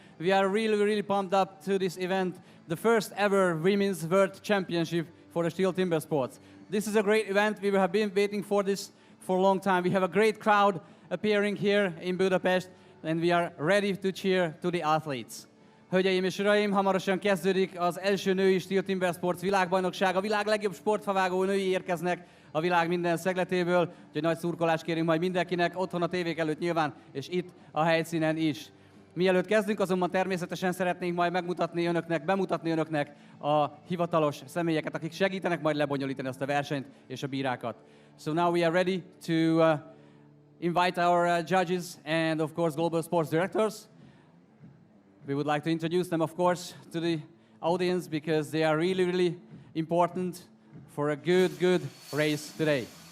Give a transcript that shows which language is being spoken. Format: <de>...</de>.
<en>We are really pumped up to this event, the first ever Women's World Championship for the STIHL Timbersports. This is a great event. We have been waiting for this for a long time. We have a great crowd appearing here in Budapest, and we are ready to cheer to the athletes.</en> <hu>Hölgyeim és uraim, hamarosan kezdődik az első női STIHL Timbersports világbajnokság. A világ legjobb sportfavágó női érkeznek a világ minden szegletéből, úgyhogy nagy szurkolást kérünk majd mindenkinek, otthon a tévék előtt nyilván, és itt a helyszínen is. Mielőtt kezdünk, azonban természetesen szeretnénk majd bemutatni önöknek a hivatalos személyeket, akik segítenek majd lebonyolítani azt a versenyt és a bírákat.</hu> <en>So now we are ready to invite our judges and of course global sports directors. We would like to introduce them, of course, to the audience because they are really important for a good race today.</en>